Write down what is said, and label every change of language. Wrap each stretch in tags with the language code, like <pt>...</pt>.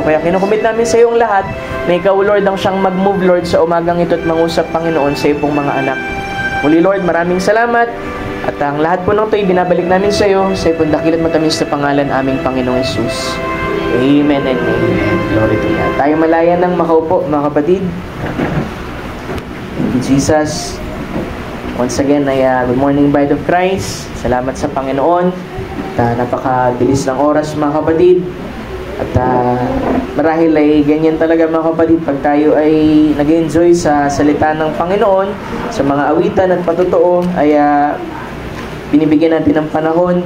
<tl>Kaya kinukumit namin sa iyong lahat na ikaw, Lord, ang siyang mag-move, Lord, sa umagang ito at mangusap, Panginoon, sa iyong mga anak. Muli, Lord, maraming salamat at ang lahat po ng ito'y binabalik namin sa iyo sa iyong dakil at matamis na pangalan aming Panginoong Jesus.</tl> <en>Amen and amen. Glory to God.</en> <tl>Tayo malaya ng makaupo, mga kapatid.</tl> <en>Thank you, Jesus. Once again, good morning, Bride of Christ.</en> <tl>Salamat sa Panginoon. At napakabilis ng oras, mga kapatid. At marahil ay ganyan talaga, mga kapatid, pag tayo ay nag-enjoy sa salita ng Panginoon, sa mga awitan at patotoo, ay binibigyan natin ng panahon.</tl>